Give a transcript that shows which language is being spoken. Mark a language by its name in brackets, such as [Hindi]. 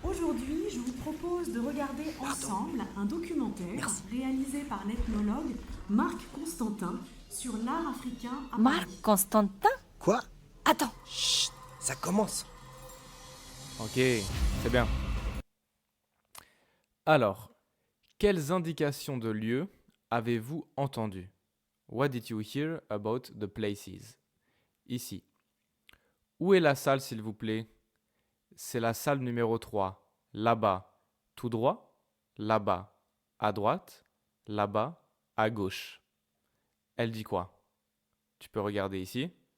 [French] Aujourd'hui, je vous propose de regarder ensemble un documentaire réalisé par l'ethnologue Marc Constantin sur l'art africain à Marc Paris. Constantin? Quoi? Attends. Chut, ça commence. Ok, c'est bien. Alors, quelles indications de lieu avez-vous entendues? [English] What did you hear about the places? [French] Ici. Où est la salle, s'il vous plaît? C'est la salle numéro 3. Là-bas, tout droit. Là-bas, à droite. Là-bas, à gauche. Elle dit quoi? Tu peux regarder ici.